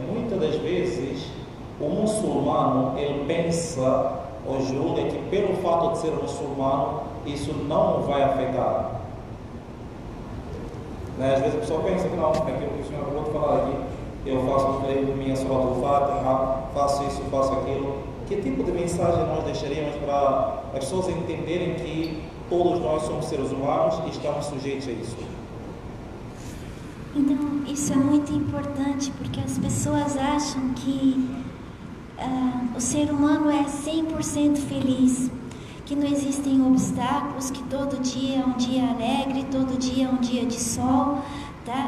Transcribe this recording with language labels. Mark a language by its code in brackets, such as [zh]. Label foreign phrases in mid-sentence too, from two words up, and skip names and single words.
[pt] Muitas das vezes, o muçulmano, ele pensa ou julga que pelo fato de ser muçulmano, isso não vai afetar. Né? Às vezes a pessoa pensa que não, aquilo que o senhor acabou de falar aqui, eu faço minha Surat al-Fatiha, faço isso, faço aquilo. Que tipo de mensagem nós deixaríamos para as pessoas entenderem que todos nós somos seres humanos e estamos sujeitos a isso? Então, isso é muito importante, porque as pessoas acham que o ser humano é 100% feliz, que não existem obstáculos, que todo dia é um dia alegre, todo dia é um dia de sol, tá?